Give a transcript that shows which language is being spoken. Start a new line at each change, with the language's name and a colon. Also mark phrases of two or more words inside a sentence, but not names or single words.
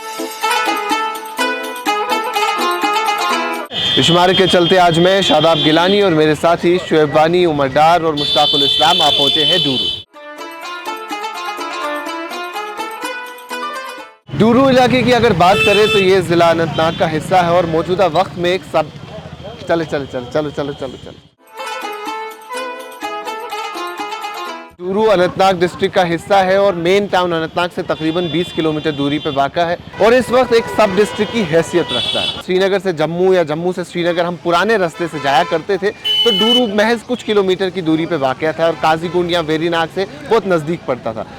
Urdu: اس شمارے کے چلتے آج میں شاداب گیلانی اور میرے ساتھی شعیب وانی, عمر ڈار اور مشتاق الاسلام آپ پہنچے ہیں ڈورو علاقے کی. اگر بات کریں تو یہ ضلع اننت ناگ کا حصہ ہے اور موجودہ وقت میں ایک ڈورو اننت ناگ ڈسٹرکٹ کا حصہ ہے اور
English: main town
Urdu: اننت ناگ سے تقریباً 20 کلومیٹر دوری پہ واقع ہے اور اس وقت ایک
English: sub district
Urdu: کی حیثیت رکھتا ہے. سری نگر سے جموں یا جموں سے سری نگر ہم پرانے راستے سے جایا کرتے تھے تو ڈورو محض کچھ کلومیٹر کی دوری پہ واقع تھا اور قاضی گنڈ یا ویری ناگ سے بہت نزدیک پڑتا تھا.